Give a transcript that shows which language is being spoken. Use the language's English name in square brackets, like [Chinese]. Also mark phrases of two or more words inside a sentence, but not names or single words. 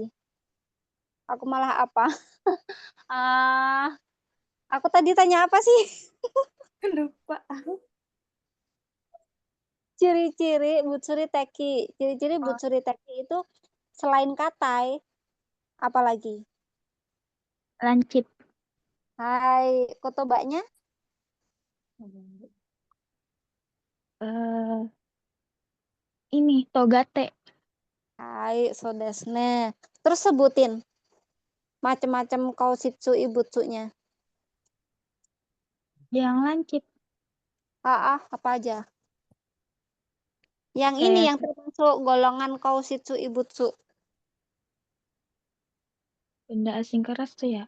[Indonesian] Aku malah apa? Aku tadi tanya apa sih? Lupa. Ciri-ciri Butsuriteki. Ciri-ciri Butsuriteki itu selain katai, apalagi? Lancip. Hai, kotobanya? Ini togate. [Japanese] はい、そうですね. [Indonesian] Terus sebutin macam-macam [Japanese] 硬質異物nya. [Indonesian] Yang lancip. Apa aja? Yang ini Kayak yang termasuk golongan [Japanese] 硬質異物. [Indonesian] benda asing keras tuh ya.